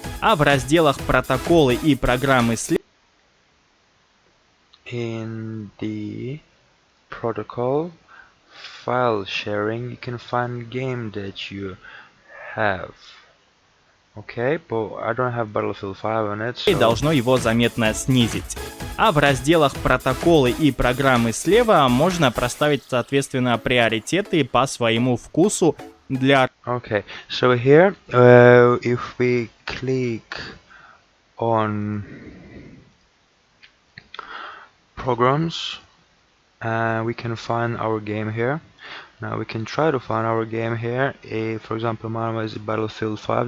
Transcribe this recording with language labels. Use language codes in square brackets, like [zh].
[ru] А в разделах «Протоколы» и «Программы» слева... [en] In the protocol file sharing, you can find game that you have. Okay, but I don't have Battlefield 5 on it, so... [ru] должно его заметно снизить. А в разделах «Протоколы» и «Программы» слева можно проставить, соответственно, приоритеты по своему вкусу для... [en] Okay, so here, if we click on programs, we can find our game here. Now we can try to find our game here. For example, mine is Battlefield 5.